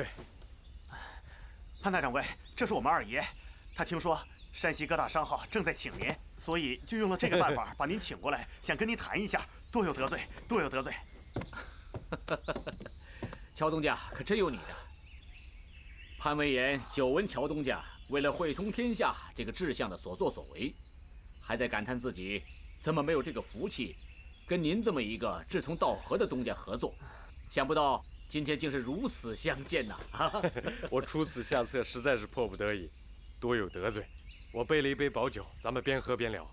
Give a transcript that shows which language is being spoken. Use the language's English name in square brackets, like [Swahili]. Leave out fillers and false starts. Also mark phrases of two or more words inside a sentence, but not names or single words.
[Chinese] 潘大掌櫃，這是我們二爺，他聽說山西各大商號正在請您，所以就用了這個辦法把您請過來，想跟您談一下，多有得罪，多有得罪。喬東家可真有你的！潘威嚴久聞喬東家為了會通天下這個志向的所作所為，還在感嘆自己怎麼沒有這個福氣，跟您這麼一個志同道合的東家合作。想不到今天竟是如此相見吶！我出此下策實在是迫不得已，多有得罪。 我备了一杯薄酒，咱们边喝边聊。